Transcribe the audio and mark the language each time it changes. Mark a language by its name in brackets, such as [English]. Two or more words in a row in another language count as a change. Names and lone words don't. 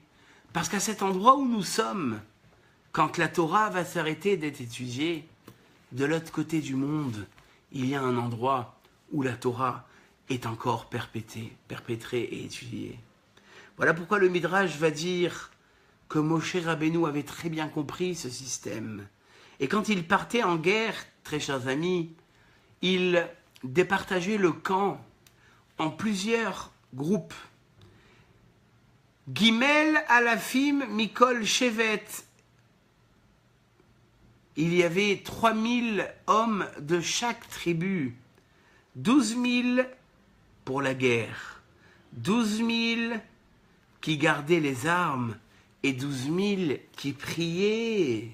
[French] Parce qu'à cet endroit où nous sommes, quand la Torah va s'arrêter d'être étudiée, de l'autre côté du monde, il y a un endroit où la Torah est encore perpétrée et étudiée. Voilà pourquoi le Midrash va dire que Moshe Rabbeinu avait très bien compris ce système. Et quand il partait en guerre, très chers amis, il départageait le camp en plusieurs groupes. [Hebrew] ג' אלפים מכל שבט. [French] Il y avait 3000 hommes de chaque tribu. 12 000 pour la guerre, 12 000 qui gardaient les armes et 12 000 qui priaient.